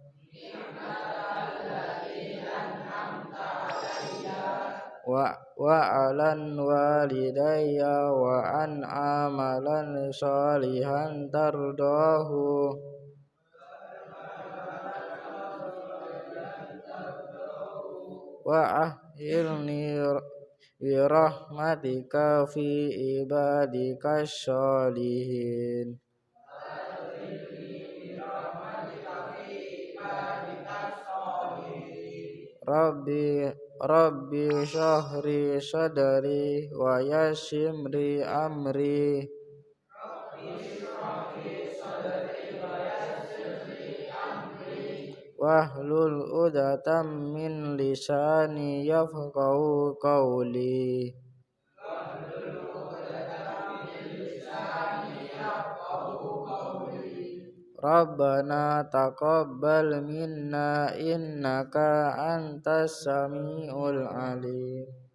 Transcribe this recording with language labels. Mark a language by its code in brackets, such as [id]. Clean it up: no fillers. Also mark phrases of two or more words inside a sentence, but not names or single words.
[ar] وعلى والدي وأن أعمل صالحا ترضاه وأدخلني برحمتك في عبادك الصالحين. رب اشرح لي صدري ويسر لي أمري واحلل عقدة من لساني يفقهوا قولي. ربنا تقبل منا إنك أنت السميع العليم.